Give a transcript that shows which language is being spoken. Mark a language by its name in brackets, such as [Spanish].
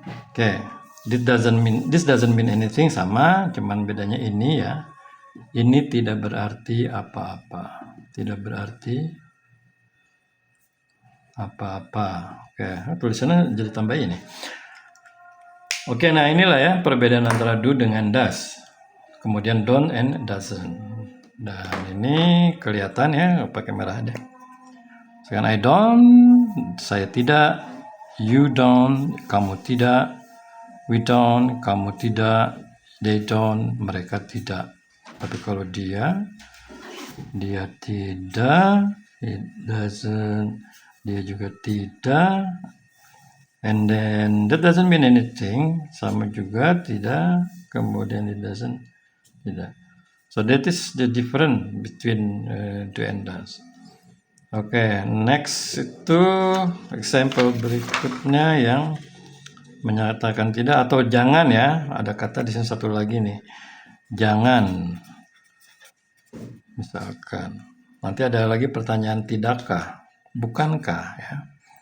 [Indonesian] Oke, [English] this doesn't mean anything, [Indonesian] sama, cuman bedanya ini ya. Ini tidak berarti apa-apa. Tidak berarti apa-apa. Oke, tulisannya jadi tambah ini. Oke, nah inilah ya perbedaan antara do dengan does. Kemudian don't and doesn't. Dan ini kelihatan ya pakai merah deh. Sekarang [English] I don't, [Indonesian] saya tidak. [English] You don't, [Indonesian] kamu tidak. [English] We don't, [Indonesian] kamu tidak. [English] They don't, [Indonesian] mereka tidak. Tapi kalau dia tidak. [English] It doesn't, [Indonesian] dia juga tidak. [English] And then that doesn't mean anything, [Indonesian] sama juga tidak. Kemudian [English] it doesn't, [Indonesian] tidak. [English] So that is the difference between do and does. [Indonesian] Oke, next itu example berikutnya yang menyatakan tidak atau jangan ya. Ada kata di sini satu lagi nih. Jangan. Misalkan. Nanti ada lagi pertanyaan tidakkah? Bukankah ya?